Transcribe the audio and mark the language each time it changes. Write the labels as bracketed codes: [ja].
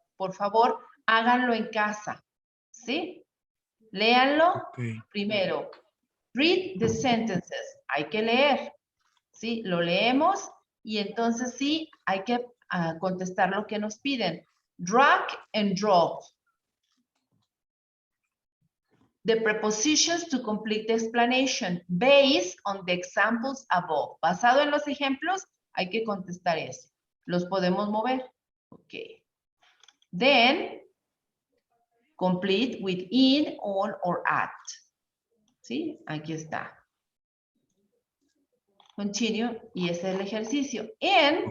[es] Por favor, háganlo en casa, ¿sí? Léanlo primero. [en] Read the sentences. [es] Hay que leer, ¿sí? Lo leemos y entonces sí, hay que contestar lo que nos piden. [en] Drag and drop. The prepositions to complete the explanation based on the examples above. [es] Basado en los ejemplos, hay que contestar eso. Los podemos mover. Ok. [en] Then, complete with in, on, or at. [es] ¿Sí? Aquí está. Continue. Y ese es el ejercicio. And,